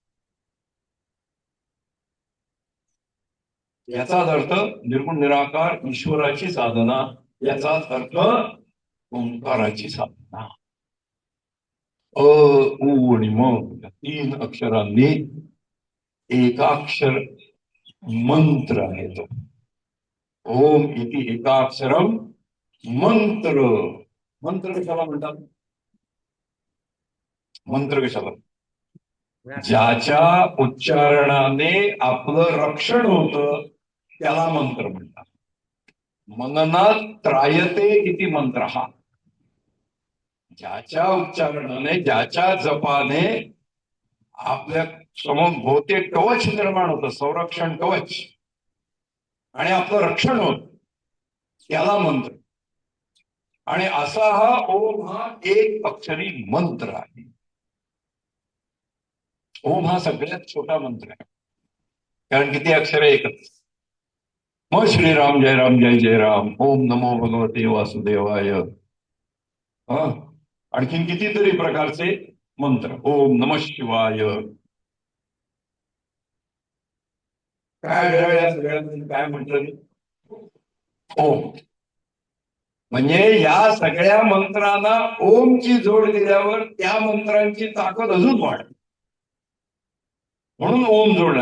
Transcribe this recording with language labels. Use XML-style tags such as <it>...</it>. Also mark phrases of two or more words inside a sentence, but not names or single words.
<mr>याचाच अर्थ निर्गुण निराकार ईश्वराची साधना, याचाच अर्थ ओंकाराची साधना. अ उ आणि म या तीन अक्षरांनी एकाक्षर मंत्र आहे तो.</mr> <sa>ओम इति एकाक्षरम मंत्र.</sa> <mr>मंत्र कशाला म्हणतात? मंत्र कशाला? ज्याच्या उच्चारणाने आपलं रक्षण होतं त्याला मंत्र म्हणतात.</mr> <sa>मननात त्रायते इति मंत्र हा.</sa> <mr>ज्याच्या उच्चारणाने ज्याच्या जपाने आपल्या समोर भोवते कवच निर्माण होतं, संरक्षण कवच, आणि आपलं रक्षण होत त्याला मंत्र. आणि असा हा ओम हा एक अक्षरी मंत्र आहे. ओम हा सगळ्यात छोटा मंत्र आहे, कारण किती अक्षर एकच.</mr> <sa>मग श्रीराम जय राम जय जय राम, ओम नमो भगवते वासुदेवाय.</sa> <mr>आणखीन कितीतरी प्रकारचे मंत्र,</mr> <sa>ओम नमः शिवाय.</sa> <mr>काय या सगळ्यांमध्ये काय म्हटलं? ओम. म्हणजे या सगळ्या मंत्रांना ओमची जोड दिल्यावर त्या मंत्रांची ताकद अजून वाढते. म्हणून ओम जोडणार.</mr>